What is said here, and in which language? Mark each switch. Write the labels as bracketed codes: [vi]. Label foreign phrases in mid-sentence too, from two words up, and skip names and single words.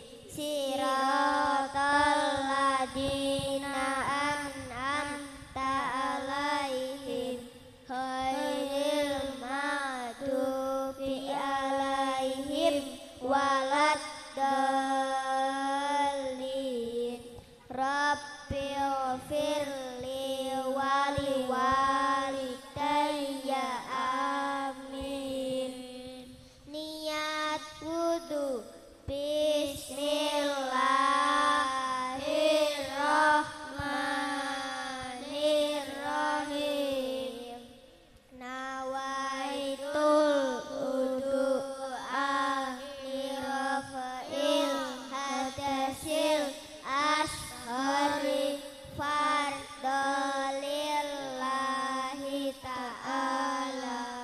[ar] صراط الذين أنعمت عليهم غير المغضوب عليهم ولا الضالين. رب اغفر لي ولوالدي آمين. [id] Niat wudu. [ar] بسم الله الرحمن الرحيم. نويت الوضوء لرفع الحدث الأصغر فرضا لله تعالى.